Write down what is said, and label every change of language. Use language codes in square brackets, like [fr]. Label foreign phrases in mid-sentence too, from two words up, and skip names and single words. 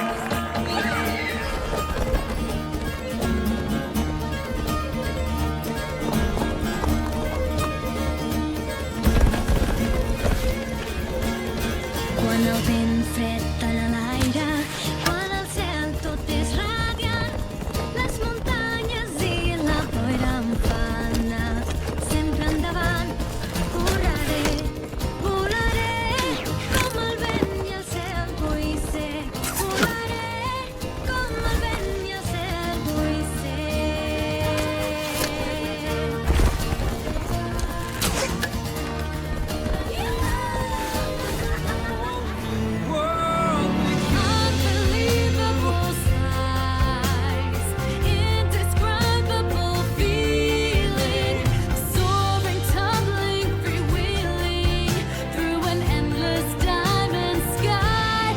[ca] Quan el vent fred talla l'aire, quan el cel tot és radiant, les muntanyes i la boira em fan anar sempre endavant. Correré, volaré, com el vent i el cel vull ser. Volaré, com el vent i el cel vull ser. [en] Unbelievable sights, indescribable feeling, soaring, tumbling, freewheeling through an endless diamond sky.